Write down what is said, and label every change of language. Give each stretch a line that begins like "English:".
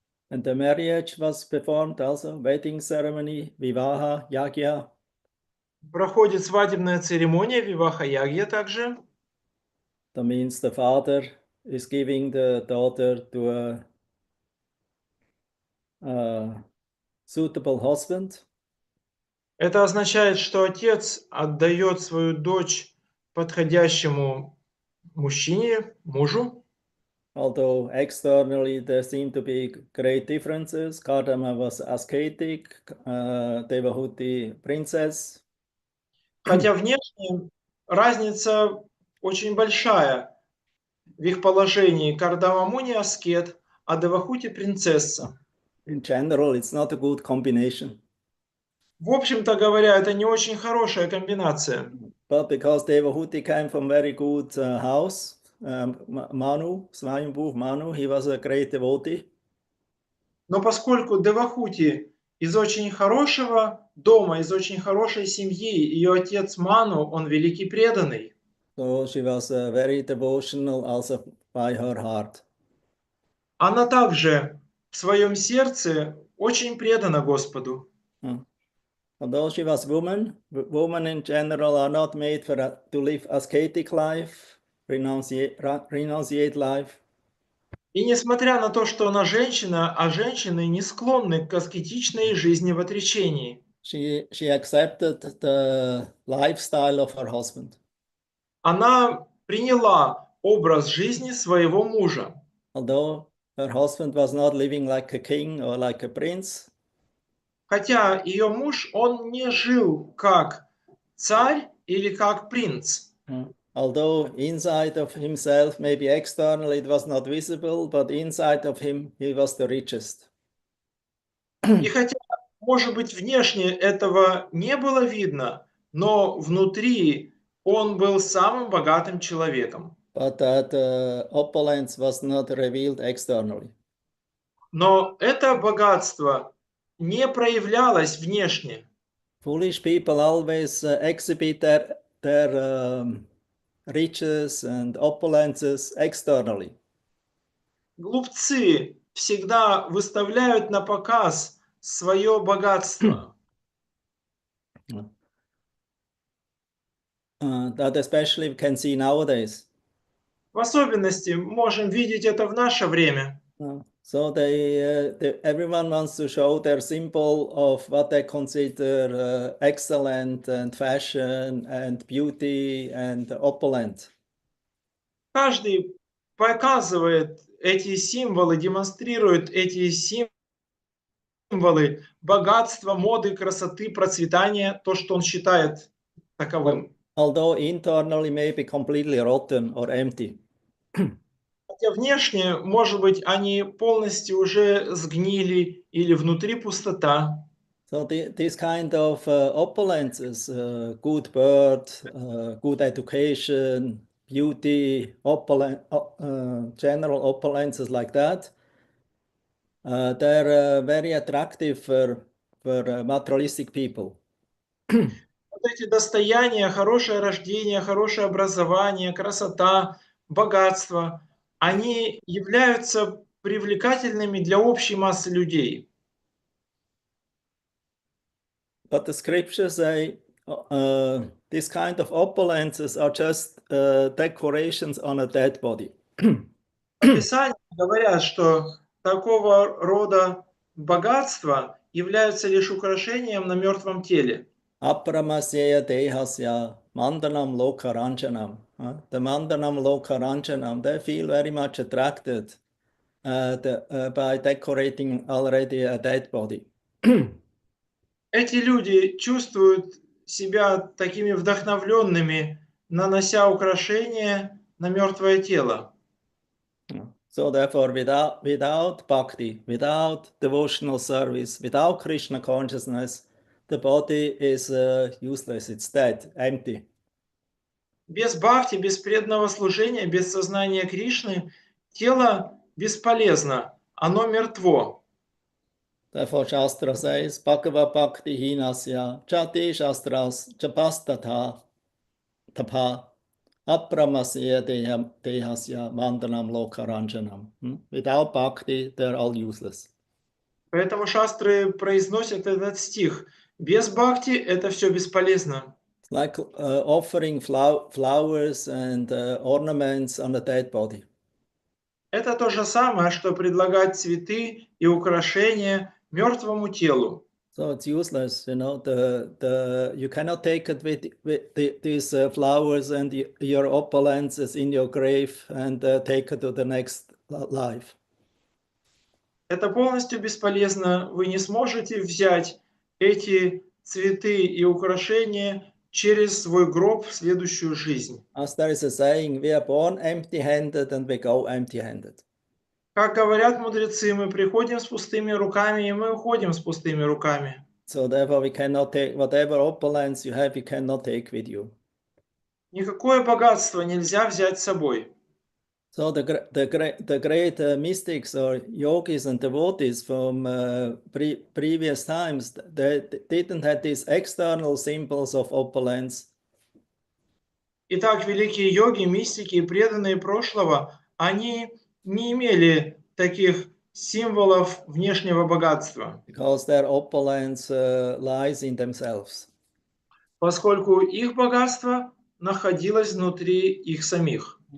English: And the marriage was performed also, wedding ceremony, vivaha, yagya.
Russian: Проходит свадебная церемония, виваха ягья также.
English: That means the father is giving the daughter to a suitable husband.
Russian: Это означает, что отец отдает свою дочь подходящему мужчине, мужу.
English: Although externally there seem to be great differences. Kardama was ascetic, Devahuti princess.
Russian: Хотя внешне разница очень большая в их положении. Кардама Муни аскет, а Девахути принцесса.
English: In general, it's not a good combination.
Russian: В общем-то говоря, это не очень хорошая комбинация.
English: But because Devahuti came from very good house, Manu, Swayambhu Manu, he was a great devotee.
Russian: Но поскольку Девахути из очень хорошего дома, из очень хорошей семьи, ее отец Ману, он великий преданный.
English: So she was very devotional also by her heart.
Russian: Она также в своем сердце очень предана Господу.
English: Although she was women in general are not made to live ascetic life, renunciate life.
Russian: И несмотря на то, что она женщина, а женщины не склонны к аскетичной жизни в отречении.
English: She accepted the lifestyle of her husband.
Russian: Она приняла образ жизни своего мужа.
English: Although her husband was not living like a king or like a prince.
Russian: Хотя ее муж, он не жил как царь или как принц.
English: Although inside of himself, maybe externally it was not visible, but inside of him, he was the richest.
Russian: И хотя, может быть, внешне этого не было видно, но внутри он был самым богатым человеком.
English: But that opulence was not revealed externally.
Russian: Но это богатство не проявлялось внешне.
English: Foolish people always exhibit their riches and opulences externally.
Russian: Глупцы всегда выставляют на показ свое богатство.
English: That especially we can see nowadays.
Russian: В особенности можем видеть это в наше время.
English: So everyone wants to show their symbol of what they consider excellent and fashion and beauty and opulent.
Russian: Каждый показывает эти символы, демонстрирует эти символы богатства, моды, красоты, процветания, то, что он считает таковым.
English: Although internally may be completely rotten or empty.
Russian: Хотя внешне, может быть, они полностью уже сгнили или внутри пустота.
English: So this kind of opulences, good birth, good education, beauty, general opulences like that, they're very attractive for materialistic people.
Russian: Вот эти достояния, хорошее рождение, хорошее образование, красота, богатство, они являются привлекательными для общей массы людей.
English: But the scriptures say this kind of opulences are just decorations on a dead body.
Russian: Писания говорят, что такого рода богатства являются лишь украшением на мертвом теле.
Sanskrit: Apramasya dehasya mandanam lokaranjanam.
English: The
Sanskrit: mandanam lokaranjanam,
English: they feel very much attracted by decorating already a dead body.
Russian: Эти люди чувствуют себя такими вдохновленными, нанося украшения на мертвое тело.
English: So therefore, without bhakti, without devotional service, without Krishna consciousness, the body is useless, it's dead, empty.
Russian: Без бхакти, без преданного служения, без сознания Кришны тело бесполезно, оно мертво.
English: Therefore, Shastra says,
Sanskrit: Bhagava Bhakti Hinasya, Chati Shastras, Chapastatha, Tapa, Apramasya Dehasya, Mandanam Lokaranjanam.
English: Without bhakti, they're all useless.
Russian: Поэтому шастры произносят этот стих. Без бхакти это все бесполезно.
English: It's like offering flowers and ornaments on a dead body.
Russian: Это то же самое, что предлагать цветы и украшения мертвому телу.
English: So it's useless, you know. You cannot take it with these flowers and your opulences in your grave and take it to the next life.
Russian: Это полностью бесполезно. Вы не сможете взять эти цветы и украшения через свой гроб в следующую жизнь.
English: As there is a saying, we are born empty-handed and we go empty-handed.
Russian: Как говорят мудрецы, мы приходим с пустыми руками, и мы уходим с пустыми руками.
English: So therefore we cannot take whatever opulence you have, you cannot take with you.
Russian: Никакое богатство нельзя взять с собой.
English: So the great mystics or yogis and devotees from previous times, they didn't have these external symbols of opulence.
Russian: Итак, великие йоги, мистики и преданные прошлого, они не имели таких символов внешнего богатства.
English: Because their opulence lies in themselves.
Russian: Поскольку их богатство находилось внутри их самих.